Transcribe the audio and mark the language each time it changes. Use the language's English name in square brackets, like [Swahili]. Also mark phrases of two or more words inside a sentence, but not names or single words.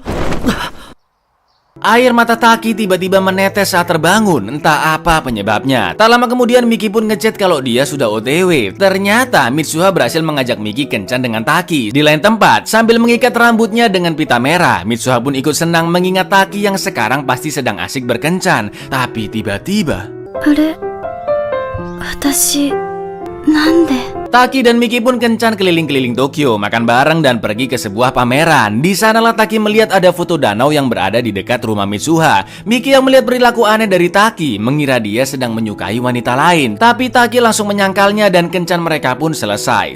[Indonesian] Air mata Taki tiba-tiba menetes saat terbangun, entah apa penyebabnya. Tak lama kemudian Miki pun ngechat kalau dia sudah OTW. Ternyata Mitsuha berhasil mengajak Miki kencan dengan Taki. Di lain tempat, sambil mengikat rambutnya dengan pita merah, Mitsuha pun ikut senang mengingat Taki yang sekarang pasti sedang asik berkencan. Tapi tiba-tiba... [Japanese] あれ私なんで [Indonesian] Taki dan Miki pun kencan keliling-keliling Tokyo, makan bareng dan pergi ke sebuah pameran. Di sanalah Taki melihat ada foto danau yang berada di dekat rumah Mitsuha. Miki yang melihat perilaku aneh dari Taki mengira dia sedang menyukai wanita lain. Tapi Taki langsung menyangkalnya dan kencan mereka pun selesai.